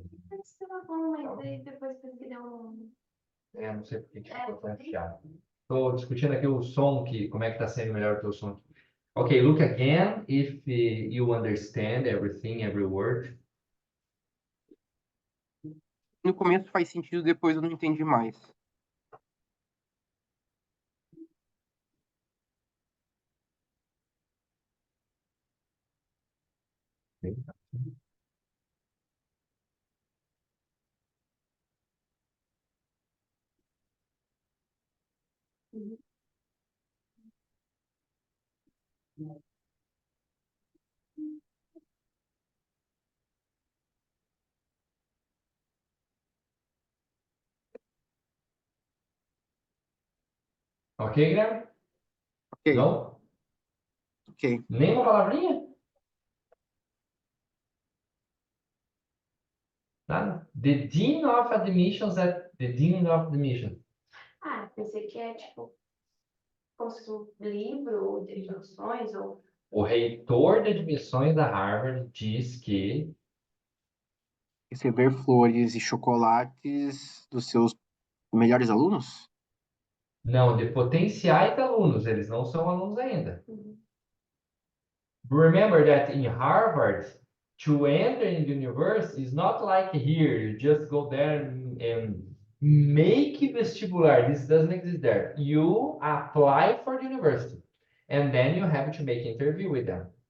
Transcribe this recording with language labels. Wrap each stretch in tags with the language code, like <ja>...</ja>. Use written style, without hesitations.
<pt>Mas tava bom, mas aí depois teve que dar um. Não sei por que ficou tão chato. Estou discutindo aqui o som, como é que está sendo melhor o teu som.</pt> <en>Okay, look again if you understand everything, every word.</en> <pt>No começo faz sentido, depois eu não entendi mais.</pt> <en>Ok, Guilherme? Ok,</en> <pt>Não? ok. Nem uma palavrinha? Nada?</pt> <en>The Dean of Admissions at the Dean of Admissions.</en> <pt>Pensei que é tipo como se fosse um livro de instruções ou. O reitor de admissões da Harvard diz que Receber flores e chocolates dos seus melhores alunos? não, de potenciais alunos, eles não são alunos ainda.</pt> <en>Remember that in Harvard, to enter in the university is not like here, you just go there and make vestibular. This doesn't exist there. You apply for the university, and then you have to make interview with them.</en>